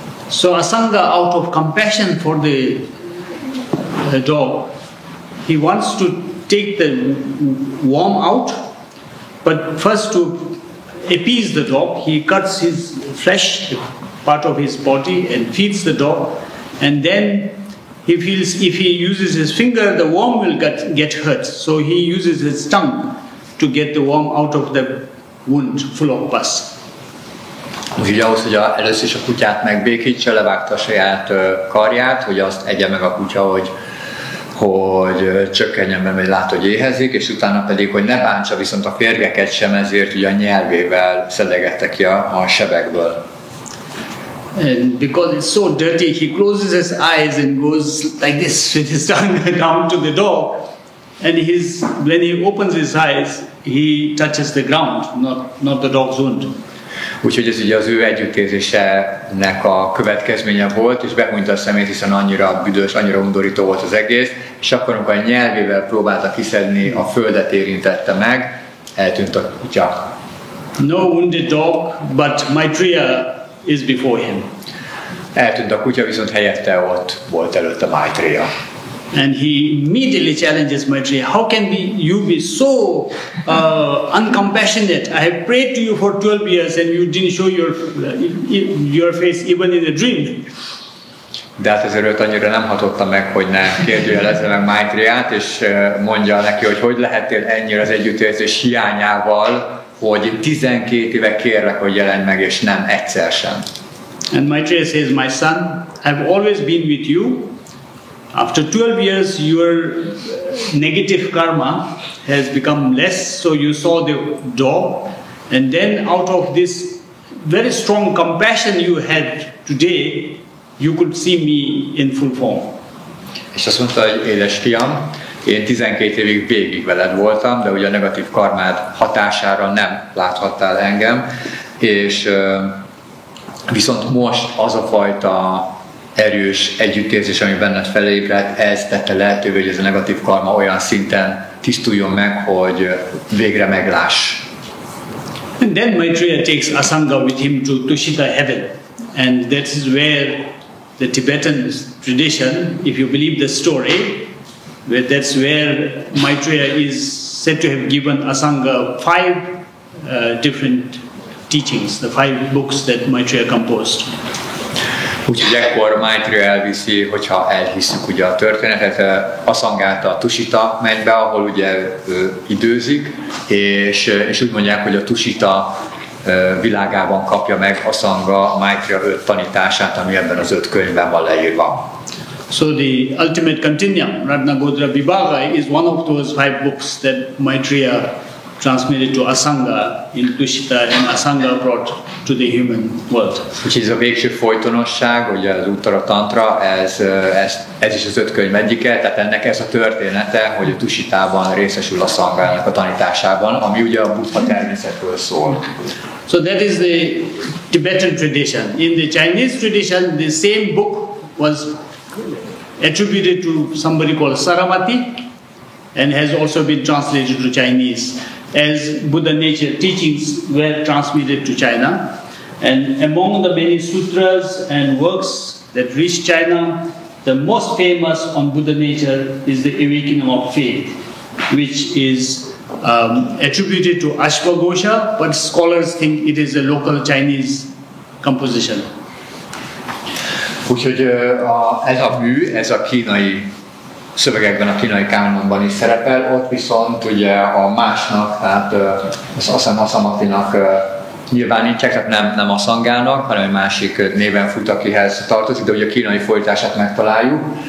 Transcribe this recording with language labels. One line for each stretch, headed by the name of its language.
English: So Asanga, out of compassion for the dog, he wants to take the worm out, but first to appease the dog, he cuts his flesh, part of his body, and feeds the dog, and then he feels if he uses his finger, the worm will get hurt, so he uses his tongue to get the worm out of the wound full of pus.
Hungarian: Úgyhogy ahhoz, hogy először is a kutyát megbékítse, levágta a saját karját, hogy azt egye meg a kutya, hogy csökkenjen be, mert lát, hogy éhezik, és utána pedig, hogy ne bántsa viszont a férgeket sem, ezért ugye a nyelvével szedegette ki a sebekből.
English: And because it's so dirty, he closes his eyes and goes like this with his tongue down to the dog. And when he opens his eyes, he touches the ground, not the dog's wound.
Hungarian: Úgyhogy ez ugye az ő együttérzésének a következménye volt, és behúnyta a szemét, hiszen annyira büdös, annyira undorító volt az egész, és akkor, amikor a nyelvével próbálta kiszedni, a földet érintette meg, eltűnt a kutya.
English: No wounded dog, but Maitreya is before him.
Hungarian: Eltűnt a kutya, viszont helyette ott volt előtte Maitreya.
English: And he immediately challenges Maitreya, how can you be so uncompassionate? I have prayed to you for 12 years and you didn't show your face even in a dream.
Hungarian: De hát ezért őt annyira nem hatotta meg, hogy ne kérdőjelezze meg Maitreyát, és mondja neki, hogy lehetél ennyire az együttérzés hiányával, hogy 12 éve kérlek, hogy jelenj meg, és nem egyszer sem.
English: And Maitreya says, my son, I've always been with you. After 12 years, your negative karma has become less, so you saw the dog, and then out of this very strong compassion you had today, you could see me in full form.
Hungarian: És azt mondta, hogy édes fiam, én 12 évig végig veled voltam, de ugye a negatív karmád hatására nem láthattál engem, és viszont most az a fajta erős együttérzés, ami benned felébredt, ez tette lehetővé, hogy ez a negatív karma olyan szinten tisztuljon meg, hogy végre megláss.
English: And then Maitreya takes Asanga with him to Tushita heaven, and that is where the Tibetan tradition, if you believe the story, that's where Maitreya is said to have given Asanga 5 different teachings, the 5 books that Maitreya composed.
Hungarian: Úgyhogy ekkor Maitreya elviszi, hogyha elhiszük ugye a történetet, Asangát a Tusita mennybe, ahol ugye időzik, és úgy mondják, hogy a Tusita világában kapja meg Asanga Maitreya 5 tanítását, ami ebben az 5 könyvben van leírva.
English: So the ultimate continuum, Ratnagotra Vibhaga, is one of those 5 books that Maitreya transmitted to Asanga in Tushita, and Asanga brought to the human world.
Hungarian: Úgyhogy ez a végső folytonosság, ugye az Uttara Tantra, ez is az 5 könyv egyike, tehát ennek ez a története, hogy a Tushitában részesül Asangának a tanításában, ami ugye a Buddha-természetről szól.
English: So that is the Tibetan tradition. In the Chinese tradition, the same book was attributed to somebody called Saramati and has also been translated to Chinese, as Buddha nature teachings were transmitted to China. And among the many sutras and works that reached China, the most famous on Buddha nature is the Awakening of Faith, which is attributed to Ashwagosha, but scholars think it is a local Chinese composition.
Hungarian: Úgyhogy ez a mű, ez a kínai szövegekben, a kínai kánonban is szerepel, ott viszont ugye a másnak, tehát az Asamatinak nyilvánítják, tehát nem Asangának, hanem egy másik néven fut, akihez tartozik, de ugye a kínai folytását megtaláljuk.